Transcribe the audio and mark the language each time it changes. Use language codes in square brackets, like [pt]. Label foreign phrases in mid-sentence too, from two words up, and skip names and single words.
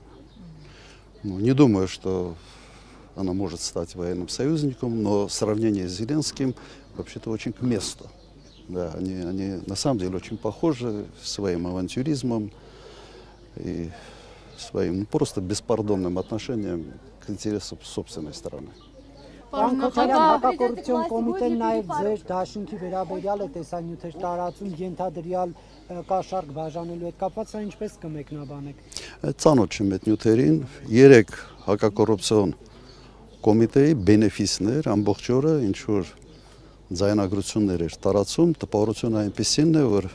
[ru] Ну, не думаю, что она может стать военным союзником, но сравнение с Зеленским вообще-то очень к месту. Да, они на самом деле очень похожи своим авантюризмом и своим просто беспардонным отношением к интересам собственной страны. [hy] Պարոն Քոչարյան, հակակոռուպցիոն կոմիտեն նաև ձեր դաշինքի վերաբերյալ է տեսանյութեր տարածում ենթադրյալ կաշառք բաժանելու հետ կապված, սա ինչպես կմեկնաբանեք։ Ծանոթ չեմ այդ նյութերին, 3 հակակոռուպցիոն կոմիտեի բենեֆիսներ ամբողջ օրը ինչ որ ձայնագրություններ էր տարածում, տպավորությունը այնպեսին է, որ